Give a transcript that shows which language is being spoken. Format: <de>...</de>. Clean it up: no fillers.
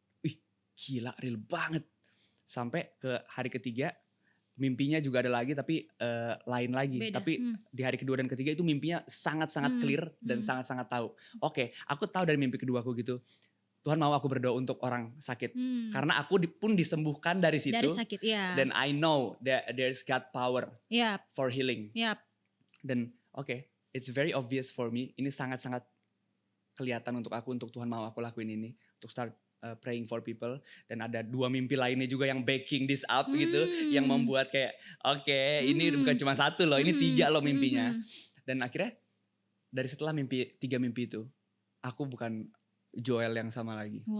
<id>Wih, gila, real banget. Sampai ke hari ketiga, mimpinya juga ada lagi tapi lain lagi. Beda. Tapi di hari kedua dan ketiga itu mimpinya sangat-sangat clear dan sangat-sangat tahu. Oke, aku tahu dari mimpi kedua aku gitu. Tuhan mau aku berdoa untuk orang sakit. Karena aku pun disembuhkan dari situ. Dari sakit, Dan</id> <en>I know that there's God power for healing.</en> <id>Dan</id> <en>it's very obvious for me.</en> <id>Ini sangat-sangat kelihatan untuk aku, untuk Tuhan mau aku lakuin ini. Untuk</id> <en>start praying for people.</en> <id>Dan ada 2 mimpi lainnya juga yang</id> <en>backing this up</en> <id>gitu. Yang membuat kayak ini bukan cuma 1 loh, ini 3 loh mimpinya. Dan akhirnya dari setelah 3 mimpi itu, aku bukan Joel yang sama lagi.</id>